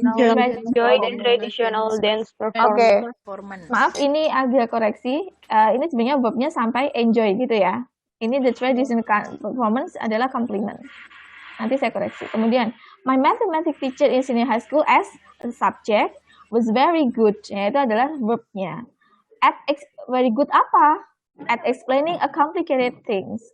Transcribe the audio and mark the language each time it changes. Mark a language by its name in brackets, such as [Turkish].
[English] Enjoy the traditional dance performance. [Indonesian] Okay. Maaf, ini agak koreksi. Ini sebenarnya verbnya sampai enjoy gitu ya. Ini [English] the traditional performance [Indonesian] adalah complement. Nanti saya koreksi. [English] Kemudian, my mathematics teacher in senior high school as a subject was very good. [Indonesian] Ya, itu adalah verbnya. [English] Very good [Indonesian] apa? [English] At explaining a complicated things.